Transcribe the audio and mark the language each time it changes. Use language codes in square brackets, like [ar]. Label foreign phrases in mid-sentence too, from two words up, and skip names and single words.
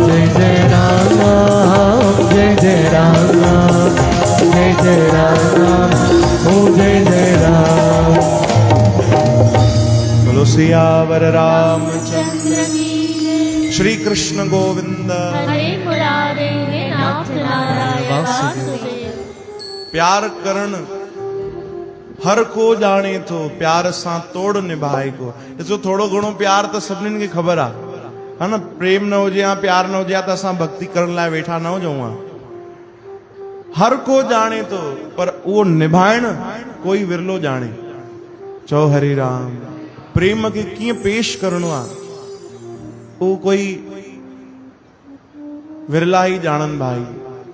[hi] जय जय राम, जय जय राम, जय जय राम, ओ जय जय राम। बोलो सियावर राम, चंद्र की जय। [sa] श्री कृष्ण गोविंद। हरे मुरारे नाथ नारायण वासुदेव। [sd] प्यार करण हर को जाने थो, प्यार सां तोड़ निभाए को। ॾिसो थोड़ो घणो प्यार त सभिनीनि खे ख़बर आहे, है न। प्रेम न हुजे या प्यार न हुजे त असां भक्ति करण लाइ वेठा न हुजूं हा। हर को जाने थो, पर उहो निभाइण कोई विरलो जाने। चओ हरि राम। प्रेम खे कीअं पेश करणो आहे उहो कोई विरला ही ॼाणनि भाई।